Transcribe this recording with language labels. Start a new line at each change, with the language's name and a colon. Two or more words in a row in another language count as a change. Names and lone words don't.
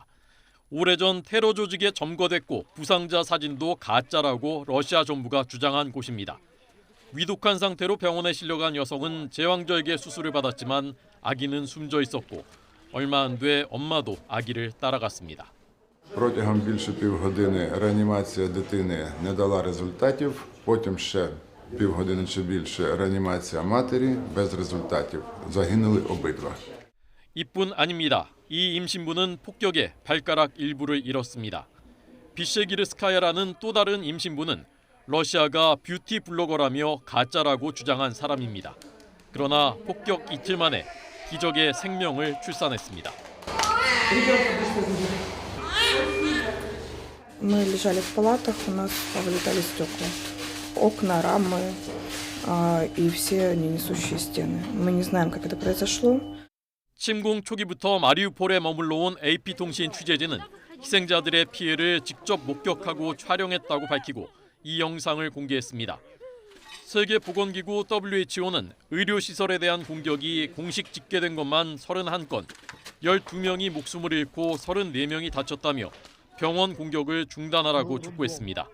Korean: 오래전 테러 조직에 점거됐고 부상자 사진도 가짜라고 러시아 정부가 주장한 곳입니다. 위독한 상태로 병원에 실려간 여성은 제왕절개 수술을 받았지만 아기는 숨져 있었고 얼마 안 돼 엄마도 아기를 따라갔습니다.
Ukrainian: Протягом більше півгодини реанімація дитини не дала результатів, потім ще півгодини чи більше реанімація матері без результатів. Загинули обидва.
Korean: 이뿐 아닙니다. 이 임신부는 폭격에 발가락 일부를 잃었습니다. 비셰기르스카야라는 또 다른 임신부는 러시아가 뷰티 블로거라며 가짜라고 주장한 사람입니다. 그러나 폭격 이틀 만에 기적의 생명을 출산했습니다.
Russian: Мы лежали в палатах, у нас повылетали стекла. Окна, рамы и все несущие стены. Мы не знаем, как это произошло.
Korean: 침공 초기부터 마리우폴에 머물러 온 AP통신 취재진은 희생자들의 피해를 직접 목격하고 촬영했다고 밝히고 이 영상을 공개했습니다. 세계보건기구 WHO는 의료시설에 대한 공격이 공식 집계된 것만 31건, 12명이 목숨을 잃고 34명이 다쳤다며 병원 공격을 중단하라고 촉구했습니다.